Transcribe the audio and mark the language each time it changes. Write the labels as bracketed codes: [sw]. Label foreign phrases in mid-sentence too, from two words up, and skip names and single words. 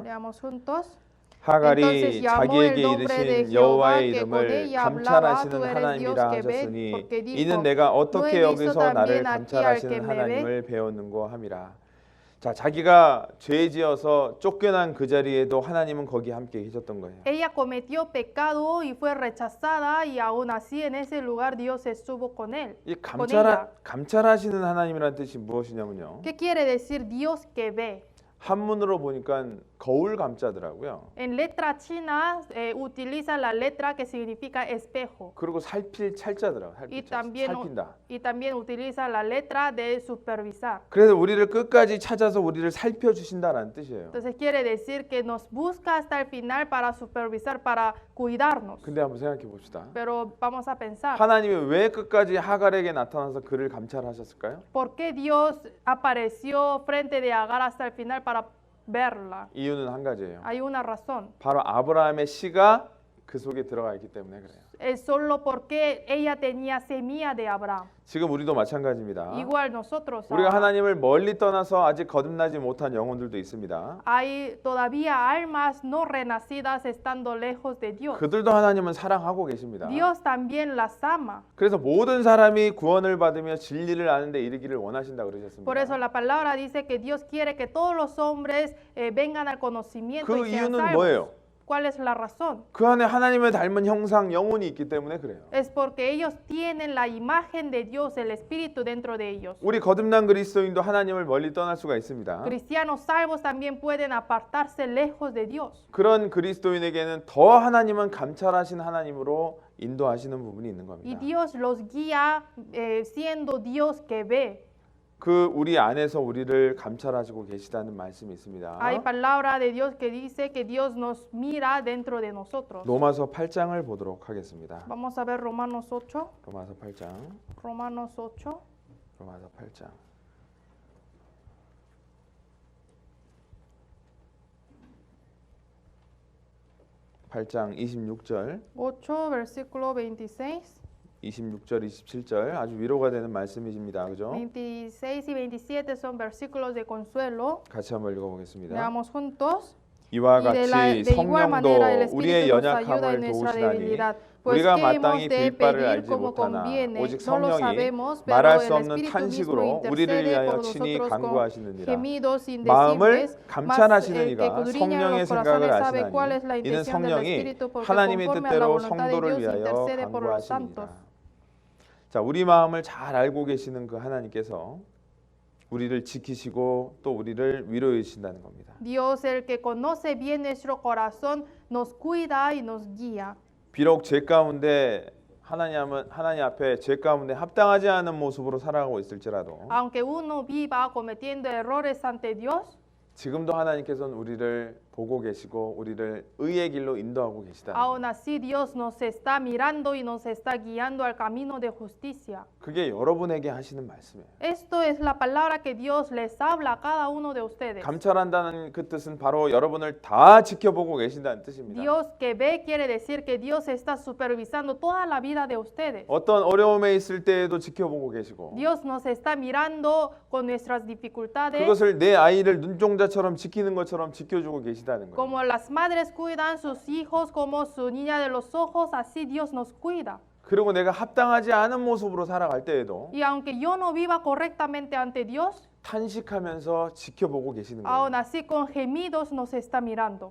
[es] Leamos juntos. [ko] 하갈이 [es] Entonces llamó el [ko] 자기에게 [es] nombre de [ko] 이르신 Jehová 여호와의 [es] que con [ko] 이름을 [es] ella hablaba, [ko] 감찰하시는 [es] tú eres [ko] 하나님이라 [es] Dios que ves, [ko] 하셨으니 [es] porque dijo, [ko] 이는 내가 어떻게 [es] no he visto [ko] 여기서 [es] también [ko] 나를 [es] aquí al [ko] 감찰하시는 [es] que me ve. [ko] 하나님을 배웠는고 함이라. 자, 자기가 죄지어서 쫓겨난 그 자리에도 하나님은 거기 함께 계셨던 거예요. [es] Ella cometió pecado y fue rechazada y aún así en ese lugar Dios estuvo con él. [ko] 이 [es] con ella. [ko] 감찰하시는 하나님이라는 뜻이 무엇이냐면요. [es] ¿Qué quiere decir Dios que ve? [ko] 한문으로 보니까 거울 감자더라고요. [es] En letra china utiliza la letra que significa espejo. [ko] 그리고 살필 찰자더라고요. [es] Y [ko] 살필 찰자. [es] también, [ko] 살핀다. [es] y también utiliza la letra de supervisar. [ko] 그래서 우리를 끝까지 찾아서 우리를 살펴주신다라는 뜻이에요. [es] Entonces quiere decir que nos busca hasta el final para supervisar, para cuidarnos. [ko] 근데 한번 생각해 봅시다. [es] Pero vamos a pensar, [ko] 하나님이 왜 끝까지 하갈에게 나타나서 그를 감찰하셨을까요? [es] ¿por qué Dios apareció frente de Agar hasta el final para verla? [ko] 이유는 한 가지예요. [es] Hay una razón. [ko] 바로 아브라함의 씨가 그 속에 들어가 있기 때문에 그래요. [es] Es solo porque ella tenía semilla de Abraham. [ko] 지금 우리도 마찬가지입니다. [es] Igual nosotros. [ko] 우리가 [es] ahora. [ko] 하나님을 멀리 떠나서 아직 거듭나지 못한 영혼들도 있습니다. [es] Hay todavía almas no renacidas estando lejos de Dios. [ko] 그들도 하나님은 사랑하고 계십니다. [es] Dios también las ama. [ko] 그래서 모든 사람이 구원을 받으며 진리를 아는 데 이르기를 원하신다 그러셨습니다. [es] Por eso la palabra dice que Dios quiere que todos los hombres vengan al conocimiento [ko] 그 [es] y sean [ko] 이유는 [es] salvos. [ko] 뭐예요? [es] ¿Cuál es la razón? [ko] 그 안에 하나님을 닮은 형상 영혼이 있기 때문에 그래요. [es] Es porque ellos tienen la imagen de Dios, el Espíritu dentro de ellos. [ko] 우리 거듭난 그리스도인도 하나님을 멀리 떠날 수가 있습니다. [es] Cristianos salvos también pueden apartarse lejos de Dios. [ko] 그런 그리스도인에게는 더 하나님은 감찰하신 하나님으로 인도하시는 부분이 있는 [es] Y [ko] 겁니다. [es] Dios los guía siendo Dios que ve. [ko] 그 우리 안에서 우리를 감찰하시고 계시다는 말씀이 있습니다. [es] Hay palabra de Dios que dice que Dios nos mira dentro de nosotros. [ko] 로마서 8장을 보도록 하겠습니다. [es] Vamos a ver Romanos 8. [ko] 로마서 8장. [es] Romanos 8. [ko] 로마서 8장. 8장 26절, [es] 8, versículo 26. [ko] 26절, 27절 아주 위로가 되는 말씀이십니다. 그죠? [es] 26 y 27 son versículos de consuelo. [ko] 같이 한번 읽어보겠습니다. [es] Leamos juntos. [ko] 이와 [es] Y de [ko] 같이 [es] igual manera el [ko] 성령도 우리의 [es] Espíritu nos ayuda en [ko] 연약함을 [es] nuestra [ko] 도우시나니 [es] debilidad. Pues [ko] 우리가 [es] que hemos [ko] 마땅히 [es] de [ko] 빌바를 [es] pedir [ko] 알지 [es] como [ko] 못하나 [es] conviene, [ko] 오직 [es] no lo [ko] 성령이 [es] sabemos, pero [ko] 말할 [es] el [ko] 수 없는 [es] Espíritu mismo [ko] 탄식으로 우리를 [es] intercede [ko] 위하여 [es] por [ko] 친히 [es] nosotros con [ko] 간구하시느니라. [es] gemidos [ko] 마음을 [es] indecibles, mas el que [ko] 감찰하시는 이가 [es] escudriña [ko] 성령의 [es] los [ko] 생각을 [es] corazones sabe cuál es la [ko] 아시나니 이는 [es] intención del [ko] 성령이 [es] Espíritu, porque [ko] 하나님의 [es] conforme a la [ko] 뜻대로 [es] voluntad de [ko] 성도를 [es] Dios [ko] 위하여 [es] intercede por los santos. [ko] 간구하십니다. 자, 우리 마음을 잘 알고 계시는 그 하나님께서 우리를 지키시고 또 우리를 위로해 주신다는 겁니다. [es] Dios, el que conoce bien nuestro corazón, nos cuida y nos guía. [ko] 비록 죄 가운데 하나님 앞에 죄 가운데 합당하지 않은 모습으로 살아가고 있을지라도 [es] Aunque uno viva cometiendo errores ante Dios, [ko] 지금도 하나님께서는 우리를 보고 계시고 우리를 의의 길로 인도하고 계시다. [es] aún así Dios nos está mirando y nos está guiando al camino de justicia. [ko] 그게 여러분에게 하시는 말씀이에요. [es] Esto es la palabra que Dios les habla a cada uno de ustedes. [ko] 감찰한다는 그 뜻은 바로 여러분을 다 지켜보고 계신다는 뜻입니다. [es] Dios que ve quiere decir que Dios está supervisando toda la vida de ustedes. [ko] 어떤 어려움에 있을 때에도 지켜보고 계시고 [es] Dios nos está mirando con nuestras dificultades. [ko] 그것을 내 아이를 눈종자처럼 지키는 것처럼 지켜주고 계시다는 거예요. [es] Como las madres cuidan sus hijos como su niña de los ojos, así Dios nos cuida. [ko] 그리고 내가 합당하지 않은 모습으로 살아갈 때에도 [es] Y aunque yo no viva correctamente ante Dios, [ko] 탄식하면서 지켜보고 계시는 거예요. [es] aún así con gemidos nos está mirando.